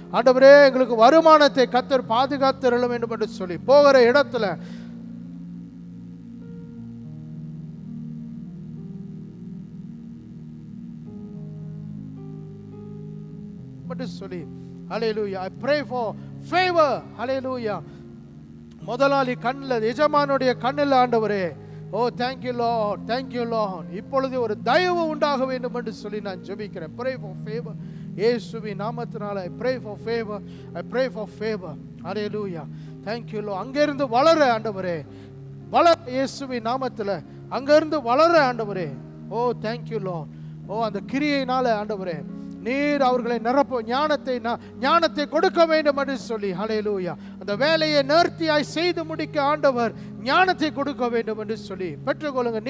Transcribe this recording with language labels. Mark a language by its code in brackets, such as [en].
[ta] ஆண்டவரே எங்களுக்கு வருமானத்தை கர்த்தர் பாதுகாத்திரள வேண்டும் என்று சொல்லி போகிற இடத்துல சொல்லி ஹல்லேலூயா. [en] I pray for favor. [ta] ஹல்லேலூயா. முதலாளி கண்ணில், எஜமானுடைய கண்ணில் ஆண்டவரே, ஓ தேங்க்யூ லார்ட், தேங்க்யூ லார்ட், இப்பொழுது ஒரு தயவு உண்டாக வேண்டும் என்று சொல்லி நான் ஜெபிக்கிறேன். [en] pray for favor [ta] இயேசுவின் நாமத்தினால [en] I pray for favor, I pray for favor. [ta] Hallelujah. Thank you Lord. அங்கிருந்து வளர ஆண்டவரே, வளர இயேசுவின் நாமத்தில் அங்கிருந்து வளர ஆண்டவரே. ஓ தேங்க்யூ லார்ட். ஓ அந்த கிரியையினால ஆண்டவரே நீர் அவர்களை நிரப்ப ஞானத்தை கொடுக்க வேண்டும் என்று சொல்லி ஹல்லேலூயா. அந்த வேலையை நேர்த்தியாய் செய்து முடிக்க ஆண்டவர் ஞானத்தை கொடுக்க வேண்டும் என்று சொல்லி பெற்றுக்கொள்ளுங்க.